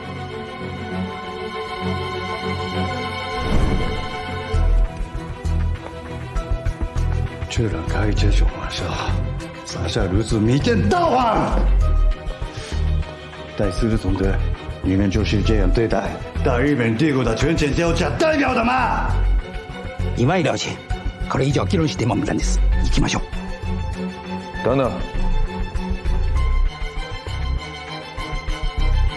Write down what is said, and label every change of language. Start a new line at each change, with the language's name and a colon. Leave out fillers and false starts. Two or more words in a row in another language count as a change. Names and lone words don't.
Chinese: 居然开这种玩笑，撒下如此迷奸大谎！戴斯的总督，你们就是这样对待大日本帝国的全权调查代表的吗？
Japanese: 今井良次、これ以上議論しても無駄です。行きましょう。
Chinese: 等等，